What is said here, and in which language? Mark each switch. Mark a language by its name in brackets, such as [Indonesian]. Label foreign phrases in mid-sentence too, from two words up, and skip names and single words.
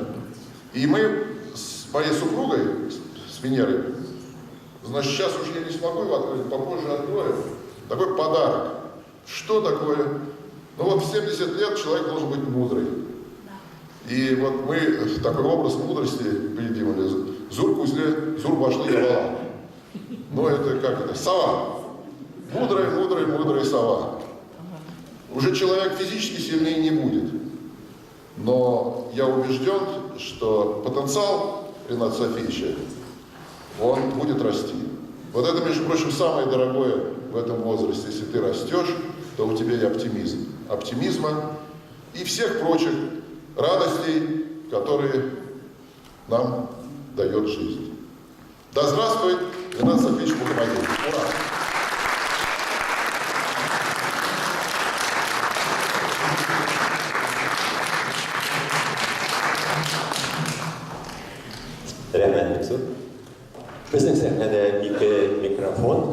[Russian] И мы с моей супругой, с Венерой, значит, сейчас уж я не смогу его открыть, попозже открою. Такой подарок. Что такое? Ну вот в 70 лет человек должен быть мудрый. И вот мы такой образ мудрости придумали. [Tatar] Зур кузле, зур башлы явала. [Russian] Ну это как это? Сова. Мудрая сова. Уже человек физически сильнее не будет. Но я убежден, что потенциал Рената Софиевича, он будет расти. Вот это, между прочим, самое дорогое в этом возрасте. Если ты растешь, то у тебя и оптимизм. Оптимизма и всех прочих радостей, которые нам дает жизнь. Да здравствует Ренат Софиевич Мухаммадиев. Ура! [Kazakh] Біздің сахнада екі микрофон.